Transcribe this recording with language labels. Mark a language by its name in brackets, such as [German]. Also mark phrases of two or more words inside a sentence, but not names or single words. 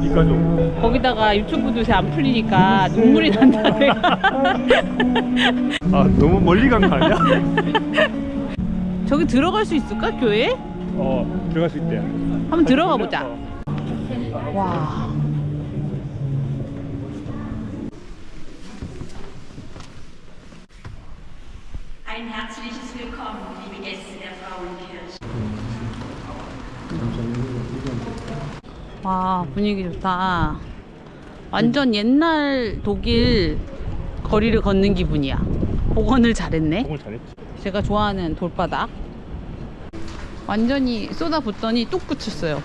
[Korean] 비까지 오네. 거기다가 유튜브도 요새 안 풀리니까 눈물이 난다 내가. 너무 멀리 간 거 아니야? 저기 들어갈 수 있을까? 교회? 들어갈 수 있대. 한번 들어가 보자. 와. [German] Ein herzliches Willkommen, liebe Gäste der Frauenkirche. [Korean] 와, 분위기 좋다. 완전 옛날 독일 거리를 걷는 기분이야. 복원을 잘했네. 공을 잘했지. 제가 좋아하는 돌바닥. 완전히 쏟아붓더니 뚝 그쳤어요.